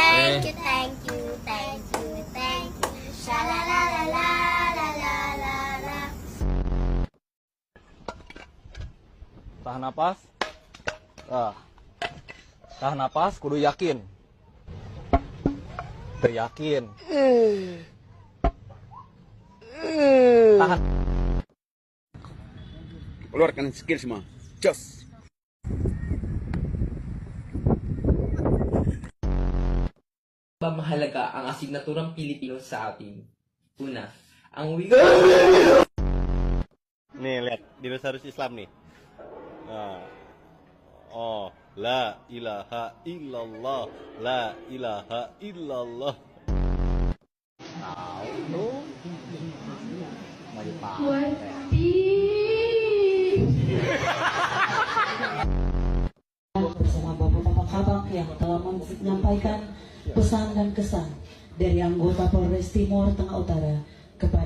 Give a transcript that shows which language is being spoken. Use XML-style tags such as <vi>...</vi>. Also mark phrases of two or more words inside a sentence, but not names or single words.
<en>Thank you, thank you, thank you, thank you. Sha-la-la-la-la-la-la-la-la.</en> <id>Tahan napas. Tahan napas, kudu yakin. Yakin. Tahan. Keluarkan skill semua. Jos.</id> <tl>Mahalaga ang asignaturang Pilipino sa atin. Una, ang wika.</tl> <id>Nih lihat dinosaurus Islam nih.</id> <ar>Oh, لا إله إلا الله، لا إله إلا الله.</ar> <id>Bersama Bapak Kabak yang telah menyampaikan pesan dan kesan dari anggota Polres Timur Tengah Utara kepada</id>